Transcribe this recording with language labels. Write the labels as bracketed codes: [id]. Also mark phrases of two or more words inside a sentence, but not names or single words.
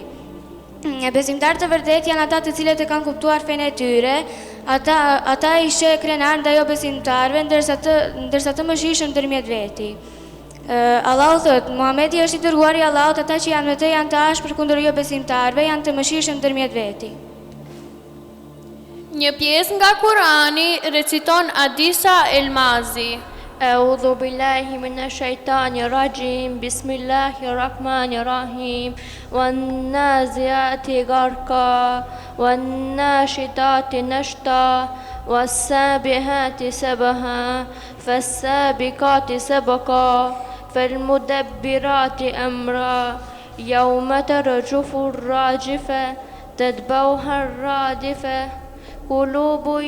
[sq] Besimtarët e vërtet janë ata të cilët e kanë kuptuar fenë e tyre, ata i sheh krenar ndaj jo besimtarëve, ndërsa të mëshirshëm ndërmjet veti. Allahu thot, Muhamedi është i dërguar i Allahut, ata që janë me të janë të ashpër kundër jo besimtarëve, janë të mëshirshëm ndërmjet veti. Një pjesë nga Kurani reciton Adisa Elmazi. [ar] أعوذ بالله من الشيطان الرجيم بسم الله الرحمن الرحيم والنازعات غرقا والناشطات نشطا والسابحات سبحا فالسابقات سبقا فالمدبرات أمرا يوم ترجف الراجفة تتبعها الرادفة قلوب